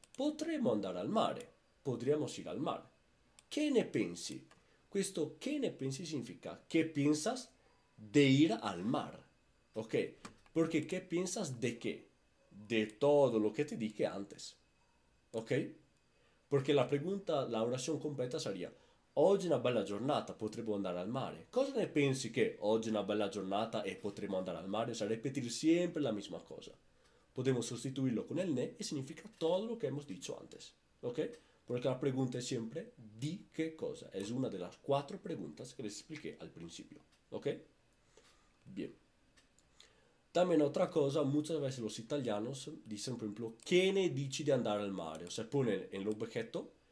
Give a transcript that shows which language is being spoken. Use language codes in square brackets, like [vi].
[it] Potremmo andare al mare, [es] podríamos ir al mar. [it] ¿Qué ne pensi? [es] Questo ¿qué ne pensi significa ¿qué piensas de ir al mar? ¿Ok? Porque ¿qué piensas de qué? De todo lo que te dije antes. ¿Ok? Porque la pregunta, la orazione completa sería [it] oggi è una bella giornata, potremmo andare al mare. Cosa ne pensi che oggi è una bella giornata e potremmo andare al mare? [es] O sea, repetir siempre la misma cosa. Podemos sustituirlo con el ne y significa todo lo que hemos dicho antes. ¿Ok? Porque la pregunta es siempre ¿di qué cosa? Es una de las 4 preguntas que les expliqué al principio. ¿Ok? Bien. También otra cosa, muchas veces los italianos dicen, por ejemplo, ¿qué ne dici de andare al mare? O sea, ponen en el objeto